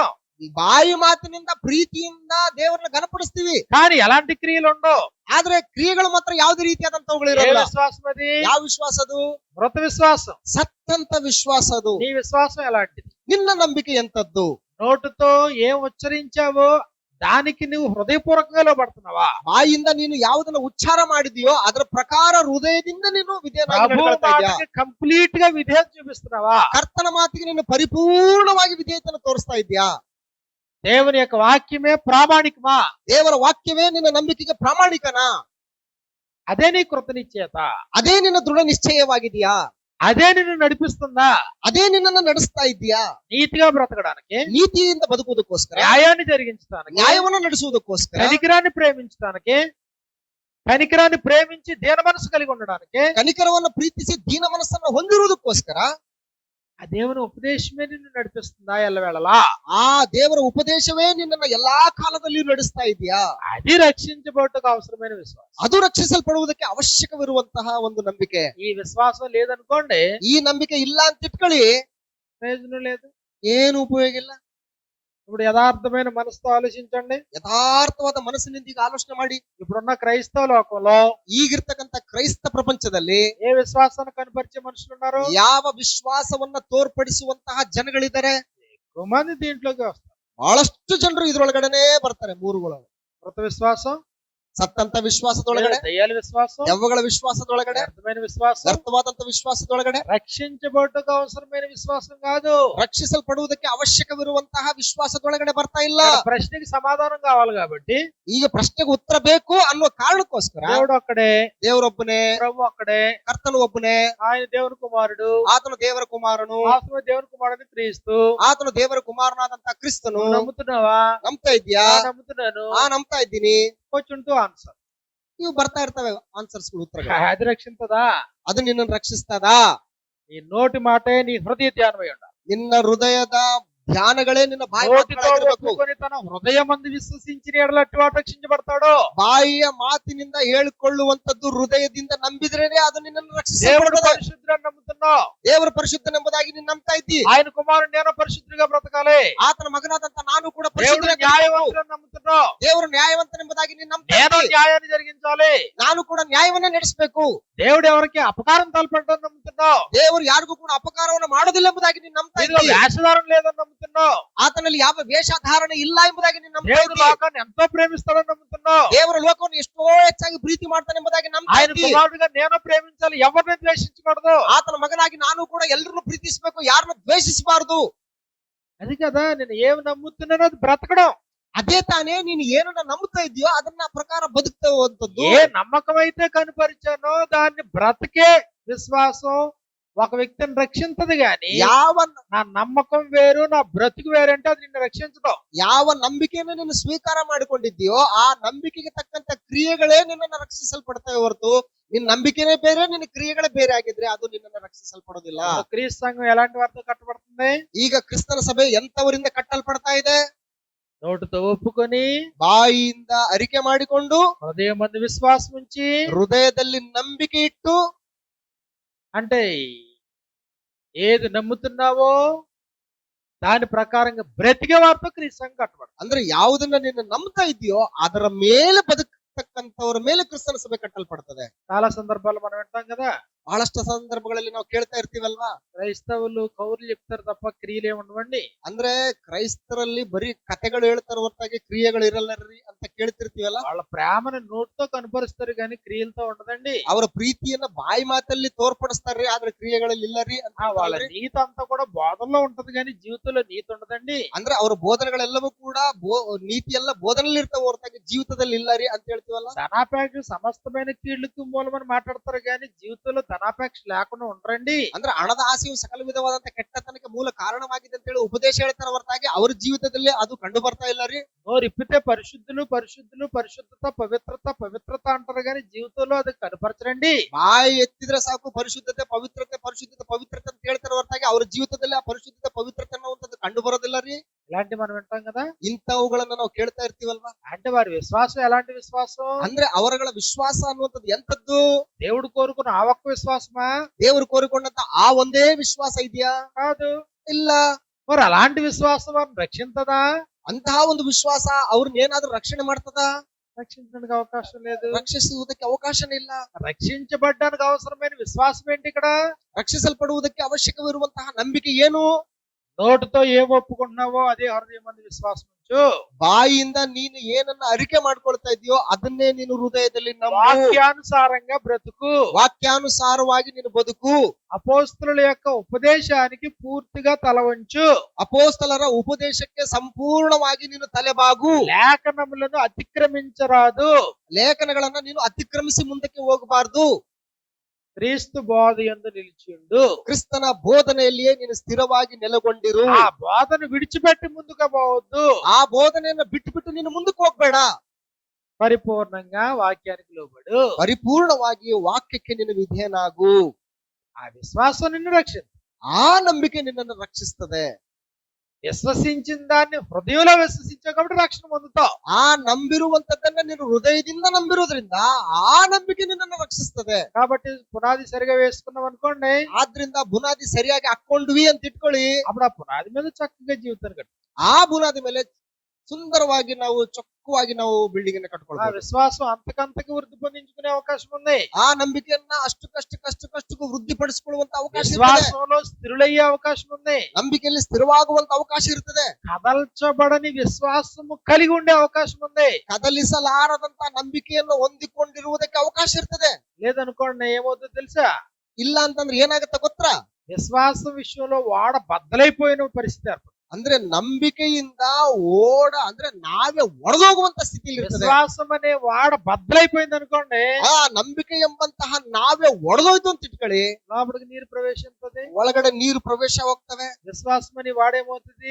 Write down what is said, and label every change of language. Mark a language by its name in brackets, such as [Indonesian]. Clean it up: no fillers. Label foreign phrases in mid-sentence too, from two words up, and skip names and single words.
[Kannada] ಬಾಯಿ ಮಾತಿನಿಂದ ಪ್ರೀತಿಯಿಂದ ದೇವರನ್ನ ಘನಪಡಿಸ್ತೀವಿ. [Telugu] కానీ ఎలాంటి క్రియలు ఉండవు. [Kannada] ಆದ್ರೆ ಕ್ರಿಯೆಗಳು ಮಾತ್ರ ಯಾವುದೇ ರೀತಿಯಾದಂತವುಗಳು [Telugu] ఏ [Kannada] ಇರಲ್ಲ. [Telugu] విశ్వాసం అది? [Kannada] ಯಾವ ವಿಶ್ವಾಸ ಅದು? [Telugu] మృత విశ్వాసం. [Kannada] ಸತ್ತಂತ ವಿಶ್ವಾಸ ಅದು. [Telugu] నీ విశ్వాసం ఎలాంటిది? [Kannada] ನಿನ್ನ ನಂಬಿಕೆ ಎಂತದ್ದು? [Telugu] నోటితో ఏం ఉచ్చరించావో దానికి నువ్వు హృదయపూర్వకంగా లోబడుతున్నావా? [Kannada] ಬಾಯಿಂದ ನೀನು ಯಾವುದನ್ನ ಉಚ್ಚಾರ ಮಾಡಿದೆಯೋ ಅದರ ಪ್ರಕಾರ ಹೃದಯದಿಂದ ನೀನು ವಿಧೇಯನಾಗಿ ನಡ್ಕೊಳ್ತಾ ಇದ್ಯಾ? [Telugu] కంప్లీట్ గా విధేయత చూపిస్తున్నావా? [Kannada] ಕರ್ತನ ಮಾತಿಗೆ ನೀನು ಪರಿಪೂರ್ಣವಾಗಿ ವಿಧೇಯತೆಯನ್ನು ತೋರಿಸ್ತಾ ಇದ್ಯಾ? [Telugu] దేవుని యొక్క వాక్యమే ప్రామాణికమా? [Kannada] ದೇವರ ವಾಕ್ಯವೇ ನಿನ್ನ ನಂಬಿಕೆಗೆ ಪ್ರಾಮಾಣಿಕನಾ? [Telugu] అదే నీ కృత నిశ్చయత. [Kannada] ಅದೇ ನಿನ್ನ ದೃಢ ನಿಶ್ಚಯವಾಗಿದೆಯಾ? [Telugu] అదే నిన్ను నడిపిస్తుందా? [Kannada] ಅದೇ ನಿನ್ನನ್ನು ನಡೆಸ್ತಾ ಇದ್ಯಾ? [Telugu] నీతిగా బ్రతకడానికి, [Kannada] ನೀತಿಯಿಂದ ಬದುಕುವುದಕ್ಕೋಸ್ಕರ, [Telugu] న్యాయాన్ని జరిగించడానికి, [Kannada] ನ್ಯಾಯವನ್ನು ನಡೆಸುವುದಕ್ಕೋಸ್ಕರ, [Telugu] కనికరాన్ని ప్రేమించడానికి, కనికరాన్ని ప్రేమించి దీన మనసు కలిగి ఉండడానికి, [Kannada] ಕನಿಕರವನ್ನು ಪ್ರೀತಿಸಿ ದೀನ ಮನಸ್ಸನ್ನು ಹೊಂದಿರುವುದಕ್ಕೋಸ್ಕರ [Telugu] ఆ దేవుని ఉపదేశమే నిన్ను నడిపిస్తుందా ఎల్లవేళలా? [Kannada] ಆ ದೇವರ ಉಪದೇಶವೇ ನಿನ್ನನ್ನ ಎಲ್ಲಾ ಕಾಲದಲ್ಲಿಯೂ ನಡೆಸ್ತಾ ಇದೆಯಾ? [Telugu] అది రక్షించబడటకు అవసరమైన విశ్వాసం. [Kannada] ಅದು ರಕ್ಷಿಸಲ್ಪಡುವುದಕ್ಕೆ ಅವಶ್ಯಕವಿರುವಂತಹ ಒಂದು ನಂಬಿಕೆ. [Telugu] ఈ విశ్వాసం లేదనుకోండి, [Kannada] ಈ ನಂಬಿಕೆ ಇಲ್ಲ ಅಂತ ಇಟ್ಕೊಳ್ಳಿ, [Telugu] ప్రయోజనం లేదు. [Kannada] ಏನು ಉಪಯೋಗ ಇಲ್ಲ. [Telugu] ఇప్పుడు యథార్థమైన మనసుతో ఆలోచించండి. [Kannada] ಯಥಾರ್ಥವಾದ ಮನಸ್ಸಿನಿಂದ ಈಗ ಆಲೋಚನೆ ಮಾಡಿ. [Telugu] ఇప్పుడున్న క్రైస్తవ లోకంలో [Kannada] ಈಗಿರ್ತಕ್ಕಂಥ ಕ್ರೈಸ್ತ ಪ್ರಪಂಚದಲ್ಲಿ [Telugu] ఏ విశ్వాసాన్ని కనపరిచే మనుషులు ఉన్నారు? [Kannada] ಯಾವ ವಿಶ್ವಾಸವನ್ನ ತೋರ್ಪಡಿಸುವಂತಹ ಜನಗಳಿದ್ದಾರೆ? [Telugu] ఎక్కువ మంది దీంట్లోకి వస్తారు. [Kannada] ಬಹಳಷ್ಟು ಜನರು ಇದ್ರೊಳಗಡೆನೆ ಬರ್ತಾರೆ. ಮೂರುಗಳು: [Telugu] కృత విశ్వాసం, [Kannada] ಸತ್ತಂತ ವಿಶ್ವಾಸದೊಳಗಡೆ, [Telugu] దయ్యాల విశ్వాసం, [Kannada] ದೆವ್ವಗಳ ವಿಶ್ವಾಸದೊಳಗಡೆ, [Telugu] వ్యర్థమైన విశ్వాసం. [Kannada] ವ್ಯರ್ಥವಾದಂತ ವಿಶ್ವಾಸದೊಳಗಡೆ. [Telugu] రక్షించబడటకు అవసరమైన విశ్వాసం కాదు. [Kannada] ರಕ್ಷಿಸಲ್ಪಡುವುದಕ್ಕೆ ಅವಶ್ಯಕವಿರುವಂತಹ ವಿಶ್ವಾಸದೊಳಗಡೆ ಬರ್ತಾ ಇಲ್ಲ. [Telugu] ప్రశ్నకి సమాధానం కావాలి కాబట్టి [Kannada] ಈಗ ಪ್ರಶ್ನೆಗೆ ಉತ್ತರ ಬೇಕು ಅನ್ನೋ ಕಾರಣಕ್ಕೋಸ್ಕರ [Telugu] దేవుడు ఒక్కడే, [Kannada] ದೇವರೊಬ್ಬನೇ, [Telugu] ప్రభు ఒక్కడే, [Kannada] ಕರ್ತನು ಒಬ್ಬನೇ, [Telugu] ఆయన దేవుని కుమారుడు, [Kannada] ಆತನು ದೇವರ ಕುಮಾರನು, [Telugu] ఆత్మ దేవుని కుమారుడు క్రీస్తు. [Kannada] ಆತನು ದೇವರ ಕುಮಾರನಾದಂತ ಕ್ರಿಸ್ತನು. [Telugu] నువ్వు నమ్ముతున్నావా? [Kannada] ನಂಬ್ತಾ ಇದ್ಯಾ? [Telugu] నమ్ముతున్నాను. [Kannada] ನಂಬ್ತಾ ಇದ್ದೀನಿ. [Telugu] కొంచెంటూ ఆన్సర్. [Kannada] ಇವು ಬರ್ತಾ ಇರ್ತವೆ ಆನ್ಸರ್ಸ್ಗಳು, ಉತ್ತರಗಳು. [Telugu] అది రక్షించదా? [Kannada] ಅದು ನಿನ್ನನ್ನು ರಕ್ಷಿಸ್ತದಾ? [Telugu] నీ నోటి మాటే నీ హృదయ ధ్యానమై ఉండాలి. [Kannada] ನಿನ್ನ ಹೃದಯದ ಧ್ಯಾನಗಳೇ ನಿನ್ನ ಬಾಯಿ [Telugu] నోటితో [Kannada] ಮಾತುಗಳಾಗಿರ್ಬೇಕು. [Telugu] ఒప్పుకొని తన హృదయమందు విశ్వసించిన ఎడల అట్టివాడు రక్షించబడతాడు. [Kannada] ಬಾಯಿಯ ಮಾತಿನಿಂದ ಹೇಳಿಕೊಳ್ಳುವಂತದ್ದು ಹೃದಯದಿಂದ ನಂಬಿದ್ರೇನೆ ಅದು ನಿನ್ನನ್ನು [Telugu] దేవుడు [Kannada] ರಕ್ಷಿಸಲ್ಪಡುತ್ತದೆ. [Telugu] పరిశుద్ధుడని నమ్ముతున్నావు, [Kannada] ದೇವರ ಪರಿಶುದ್ಧನೆಂಬುದಾಗಿ ನೀನು ನಂಬ್ತಾ ಇದ್ದಿ. [Telugu] ఆయన కుమారుడు నేను పరిశుద్ధుడిగా బ్రతకాలి. [Kannada] ಆತನ ಮಗನಾದಂತ ನಾನು ಕೂಡ [Telugu] దేవుడు [Kannada] ಪರಿಶುದ್ಧನಾಗಿ [Telugu] న్యాయవంతుడని నమ్ముతున్నావు. [Kannada] ದೇವರು ನ್ಯಾಯವಂತನೆಂಬುದಾಗಿ ನೀನು ನಂಬ್ತಾ [Telugu] నేను [Kannada] ಇದ್ದಿ. [Telugu] న్యాయాన్ని జరిగించాలి. [Kannada] ನಾನು ಕೂಡ ನ್ಯಾಯವನ್ನ ನಡೆಸಬೇಕು. [Telugu] దేవుడు ఎవరికి అపకారం తలపెట్టడం నమ్ముతున్నావు. [Kannada] ದೇವರು ಯಾರಿಗೂ ಕೂಡ ಅಪಕಾರವನ್ನು ಮಾಡೋದಿಲ್ಲ ಎಂಬುದಾಗಿ ನೀನು ನಂಬ್ತಾ [Telugu] ఇదిగో [Kannada] ಇದ್ದಿ. [Telugu] వేషధారం లేదని నమ్ముతున్నావు. [Kannada] ಆತನಲ್ಲಿ ಯಾವ ವೇಷಧಾರಣೆ ಇಲ್ಲ ಎಂಬುದಾಗಿ ನೀನು ನಂಬ್ತಾ [Telugu] దేవుడు [Kannada] ಇದ್ದಿ. [Telugu] లోకాన్ని ఎంతో ప్రేమిస్తాడని నమ్ముతున్నావు. [Kannada] ದೇವರ ಲೋಕವನ್ನು ಎಷ್ಟೋ ಹೆಚ್ಚಾಗಿ ಪ್ರೀತಿ ಮಾಡ್ತಾನೆ ಎಂಬುದಾಗಿ ನಂಬ್ತಾ [Telugu] ఆయన [Kannada] ಇದ್ದಿ. [Telugu] కుమారుడిగా నేను ప్రేమించాలి, ఎవరిని ద్వేషించకూడదు. [Kannada] ಆತನ ಮಗನಾಗಿ ನಾನು ಕೂಡ ಎಲ್ಲರನ್ನು ಪ್ರೀತಿಸಬೇಕು, ಯಾರನ್ನು ದ್ವೇಷಿಸಬಾರದು. [Telugu] అది కదా నేను ఏమి నమ్ముతున్నానో అది బ్రతకడం. [Kannada] ಅದೇ ತಾನೇ ನೀನು ಏನನ್ನ ನಂಬ್ತಾ ಇದೆಯೋ ಅದನ್ನ ಪ್ರಕಾರ ಬದುಕ್ತವಂತದ್ದು. [Telugu] ఏ నమ్మకం అయితే కనుపరిచానో దాన్ని బ్రతికే విశ్వాసం ఒక వ్యక్తిని రక్షించదు గాని, [Kannada] ಯಾವ [Telugu] నా నమ్మకం వేరు నా బ్రతుకు వేరంటే అది నిన్ను రక్షించడం. [Kannada] ಯಾವ ನಂಬಿಕೆಯನ್ನು ನೀನು ಸ್ವೀಕಾರ ಮಾಡಿಕೊಂಡಿದ್ದೀಯೋ ಆ ನಂಬಿಕೆಗೆ ತಕ್ಕಂತ ಕ್ರಿಯೆಗಳೇ ನಿನ್ನನ್ನು ರಕ್ಷಿಸಲ್ಪಡ್ತವೆ ಹೊರತು ನಿನ್ನ ನಂಬಿಕೆನೇ ಬೇರೆ ನಿನ್ನ ಕ್ರಿಯೆಗಳೇ ಬೇರೆ ಆಗಿದ್ರೆ ಅದು ನಿನ್ನನ್ನು ರಕ್ಷಿಸಲ್ಪಡೋದಿಲ್ಲ. [Telugu] క్రీస్తు సంఘం ఎలాంటి వారితో కట్టబడుతుంది? [Kannada] ಈಗ ಕ್ರಿಸ್ತನ ಸಭೆ ಎಂತವರಿಂದ ಕಟ್ಟಲ್ಪಡ್ತಾ ಇದೆ? [Telugu] నోటితో ఒప్పుకొని, [Kannada] ಬಾಯಿಯಿಂದ ಅರಿಕೆ ಮಾಡಿಕೊಂಡು, [Telugu] హృదయం మందు విశ్వాసం ఉంచి, [Kannada] ಹೃದಯದಲ್ಲಿ ನಂಬಿಕೆ ಇಟ್ಟು, [Telugu] అంటే ఏది నమ్ముతున్నావో దాని ప్రకారంగా బ్రతికే వారితో క్రీస్తు సంఘం కట్టబడుతుంది. [Kannada] ಅಂದ್ರೆ ಯಾವುದನ್ನ ನೀನು ನಂಬ್ತಾ ಇದೆಯೋ ಅದರ ಮೇಲೆ ಬದುಕತಕ್ಕಂತವರ ಮೇಲೆ ಕ್ರಿಸ್ತನ ಸಭೆ ಕಟ್ಟಲ್ಪಡ್ತದೆ. [Telugu] చాలా సందర్భాలు మనం వింటాం కదా, [Kannada] ಬಹಳಷ್ಟು ಸಂದರ್ಭಗಳಲ್ಲಿ ನಾವು ಕೇಳ್ತಾ ಇರ್ತೀವಲ್ವಾ, [Telugu] క్రైస్తవులు కౌరులు చెప్తారు తప్ప క్రియలు ఏముండవండి. [Kannada] ಅಂದ್ರೆ ಕ್ರೈಸ್ತರಲ್ಲಿ ಬರೀ ಕಥೆಗಳು ಹೇಳ್ತಾರ ಹೊರತಾಗಿ ಕ್ರಿಯೆಗಳು ಇರಲ್ಲರಿ ಅಂತ ಕೇಳ್ತಿರ್ತೀವಲ್ಲ. [Telugu] వాళ్ళ ప్రేమను నోటితో కనపరుస్తారు కానీ క్రియలతో ఉండదండి. [Kannada] ಅವರ ಪ್ರೀತಿಯನ್ನ ಬಾಯಿ ಮಾತಲ್ಲಿ ತೋರ್ಪಡಿಸ್ತಾರ್ರಿ, ಆದ್ರೆ ಕ್ರಿಯೆಗಳಲ್ಲಿ ಇಲ್ಲರಿ ಅಂತ [Telugu] వాళ్ళ [Kannada] ಹೇಳ್ತಾರ್ರಿ. [Telugu] నీతి అంతా కూడా బోధనలో ఉంటది కానీ జీవితంలో నీతి ఉండదండి. [Kannada] ಅಂದ್ರೆ ಅವರ ಬೋಧನೆಗಳೆಲ್ಲವೂ ಕೂಡ ನೀತಿ ಎಲ್ಲ ಬೋಧನೆಯಲ್ಲಿ ಇರ್ತಾವ ಹೊರತಾಗಿ ಜೀವಿತದಲ್ಲಿ ಇಲ್ಲರಿ ಅಂತ ಹೇಳ್ತೀವಲ್ಲ. [Telugu] ధనాపేక్ష సమస్తమైన కీళ్లకు మూలమని మాట్లాడతారు కానీ జీవితంలో ధనాపేక్ష లేకుండా ఉండరండి. [Kannada] ಅಂದ್ರೆ ಹಣದ ಆಸೆಯು ಸಕಲ ವಿಧವಾದಂತ ಕೆಟ್ಟತನಕ್ಕೆ ಮೂಲ ಕಾರಣವಾಗಿದೆ ಅಂತ ಹೇಳಿ ಉಪದೇಶ ಹೇಳ್ತಾರ ಹೊರತಾಗಿ ಅವ್ರ ಜೀವಿತದಲ್ಲಿ ಅದು ಕಂಡು ಬರ್ತಾ ಇಲ್ಲರಿ. [Telugu] నోరిప్పితే పరిశుద్ధులు పరిశుద్ధులు పరిశుద్ధత పవిత్రత పవిత్రత అంటారు కానీ జీవితంలో అది కనపరచరండి. [Kannada] ಬಾಯಿ ಎತ್ತಿದ್ರೆ ಸಾಕು ಪರಿಶುದ್ಧತೆ ಪವಿತ್ರತೆ ಪರಿಶುದ್ಧತೆ ಪವಿತ್ರತೆ ಅಂತ ಹೇಳ್ತಾರ ಹೊರತಾಗಿ ಅವ್ರ ಜೀವಿತದಲ್ಲಿ ಆ ಪರಿಶುದ್ಧತೆ ಪವಿತ್ರತೆ ಅನ್ನುವಂಥದ್ದು ಕಂಡು ಬರೋದಿಲ್ಲ ರೀ. [Telugu] ఇలాంటి మనం వింటాం కదా, [Kannada] ಇಂಥವುಗಳನ್ನ ನಾವು ಕೇಳ್ತಾ ಇರ್ತೀವಲ್ವಾ. [Telugu] అంటే వారి విశ్వాసం ఎలాంటి విశ్వాసం? [Kannada] ಅಂದ್ರೆ ಅವರಗಳ ವಿಶ್ವಾಸ ಅನ್ನುವಂಥದ್ದು ಎಂತದ್ದು? [Telugu] దేవుడు కోరుకున్న ఆ ఒక్క విశ్వాసమా? [Kannada] ದೇವರು ಕೋರಿಕೊಂಡಂತ ಆ ಒಂದೇ ವಿಶ್ವಾಸ ಇದೆಯಾ? [Telugu] కాదు. [Kannada] ಇಲ್ಲ. [Telugu] మరి అలాంటి విశ్వాసం వారిని రక్షించదా? [Kannada] ಅಂತಹ ಒಂದು ವಿಶ್ವಾಸ ಅವ್ರನ್ನ ಏನಾದ್ರೂ ರಕ್ಷಣೆ ಮಾಡ್ತದ? [Telugu] రక్షించడానికి అవకాశం లేదు. [Kannada] ರಕ್ಷಿಸುವುದಕ್ಕೆ ಅವಕಾಶನೇ ಇಲ್ಲ. [Telugu] రక్షించబడ్డానికి అవసరమైన విశ్వాసం ఏంటి ఇక్కడ? [Kannada] ರಕ್ಷಿಸಲ್ಪಡುವುದಕ್ಕೆ ಅವಶ್ಯಕವಿರುವಂತಹ ನಂಬಿಕೆ ಏನು? [Telugu] నోటితో ఏం ఒప్పుకుంటున్నావో అదే హృదయం మందు విశ్వాసం ఉంచు. [Kannada] ಬಾಯಿಯಿಂದ ನೀನು ಏನನ್ನ ಅರಿಕೆ ಮಾಡ್ಕೊಳ್ತಾ ಇದೆಯೋ ಅದನ್ನೇ ನೀನು ಹೃದಯದಲ್ಲಿ ನಂಬು. [Telugu] వాక్యానుసారంగా బ్రతుకు. [Kannada] ವಾಕ್ಯಾನುಸಾರವಾಗಿ ನೀನು ಬದುಕು. [Telugu] అపోస్తలుల యొక్క ఉపదేశానికి పూర్తిగా తల వంచు. [Kannada] ಅಪೋಸ್ತಲರ ಉಪದೇಶಕ್ಕೆ ಸಂಪೂರ್ಣವಾಗಿ ನೀನು ತಲೆಬಾಗು. [Telugu] లేఖనములను అతిక్రమించరాదు. [Kannada] ಲೇಖನಗಳನ್ನ ನೀನು ಅತಿಕ್ರಮಿಸಿ ಮುಂದಕ್ಕೆ ಹೋಗಬಾರದು. [Telugu] క్రీస్తు బోధ యందు నిలిచిండు. [Kannada] ಕ್ರಿಸ್ತನ ಬೋಧನೆಯಲ್ಲಿಯೇ ನೀನು ಸ್ಥಿರವಾಗಿ ನೆಲೆಗೊಂಡಿರು. [Telugu] ఆ బోధను విడిచిపెట్టి ముందుగా పోవద్దు. [Kannada] ಆ ಬೋಧನೆಯನ್ನ ಬಿಟ್ಟು ಬಿಟ್ಟು ನೀನು ಮುಂದಕ್ಕೆ ಹೋಗ್ಬೇಡ. [Telugu] పరిపూర్ణంగా వాక్యానికి లోబడు. [Kannada] ಪರಿಪೂರ್ಣವಾಗಿ ವಾಕ್ಯಕ್ಕೆ ನೀನು ವಿಧೇಯನಾಗು. [Telugu] ఆ విశ్వాసం నిన్ను రక్షించు. [Kannada] ಆ ನಂಬಿಕೆ ನಿನ್ನನ್ನು ರಕ್ಷಿಸ್ತದೆ. [Telugu] విశ్వసించిన దాన్ని హృదయంలో విశ్వసించావు కాబట్టి రక్షణ పొందుతావు. [Kannada] ಆ ನಂಬಿರುವಂತದ್ದನ್ನ ನೀನು ಹೃದಯದಿಂದ ನಂಬಿರೋದ್ರಿಂದ ಆ ನಂಬಿಕೆ ನಿನ್ನನ್ನು ರಕ್ಷಿಸ್ತದೆ. [Telugu] కాబట్టి పునాది సరిగా వేసుకున్నాం అనుకోండి, [Kannada] ಆದ್ರಿಂದ ಬುನಾದಿ ಸರಿಯಾಗಿ ಹಾಕೊಂಡ್ವಿ ಅಂತ ಇಟ್ಕೊಳ್ಳಿ. [Telugu] అప్పుడు ఆ పునాది మీద చక్కగా జీవితాన్ని కట్టు. [Kannada] ಆ ಬುನಾದಿ ಮೇಲೆ ಸುಂದರವಾಗಿ ನಾವು ಚೊಕ್ಕವಾಗಿ ನಾವು ಬಿಲ್ಡಿಂಗ್ ಅನ್ನ [Telugu] ఆ [Kannada] ಕಟ್ಕೊಳ್ಬಹುದು. [Telugu] విశ్వాసం అంతకంతకు వృద్ధి పొందించుకునే అవకాశం ఉంది. [Kannada] ಆ ನಂಬಿಕೆಯನ್ನ ಅಷ್ಟಕ್ಕೂ ವೃದ್ಧಿಪಡಿಸಿಕೊಳ್ಳುವಂತ ಅವಕಾಶ ಇರ್ತದೆ. [Telugu] విశ్వాసంలో స్థిరులయ్యే అవకాశం ఉంది. [Kannada] ನಂಬಿಕೆಯಲ್ಲಿ ಸ್ಥಿರವಾಗುವಂತ ಅವಕಾಶ ಇರ್ತದೆ. [Telugu] కదల్చబడని విశ్వాసము కలిగి ఉండే అవకాశం ఉంది. [Kannada] ಕದಲಿಸಲಾರದಂತ ನಂಬಿಕೆಯನ್ನು ಹೊಂದಿಕೊಂಡಿರುವುದಕ್ಕೆ ಅವಕಾಶ ಇರ್ತದೆ. [Telugu] లేదనుకోండి ఏమవుతుందో తెలుసా? [Kannada] ಇಲ್ಲ ಅಂತಂದ್ರೆ ಏನಾಗುತ್ತೆ ಗೊತ್ತಾ? [Telugu] విశ్వాసం విషయంలో వాడ బద్దలైపోయిన పరిస్థితి ఏర్పడుతుంది. [Kannada] ಅಂದ್ರೆ ನಂಬಿಕೆಯಿಂದ ಅಂದ್ರೆ ನಾವೇ ಒಡೆದೋಗುವಂತ ಸ್ಥಿತಿಯಲ್ಲಿ ಇರ್ತದೆ. [Telugu] విశ్వాసం అనే వాడ బద్దలైపోయింది అనుకోండి, [Kannada] ಆ ನಂಬಿಕೆ ಎಂಬಂತಹ ನಾವೇ ಒಡೆದೋಯ್ತು ಅಂತ ಇಟ್ಕೊಳ್ಳಿ, [Telugu] లోపలికి నీరు ప్రవేశించదు. [Kannada] ಒಳಗಡೆ ನೀರು ಪ್ರವೇಶ ಹೋಗ್ತವೆ. [Telugu] విశ్వాసం అని వాడేమవుతుంది?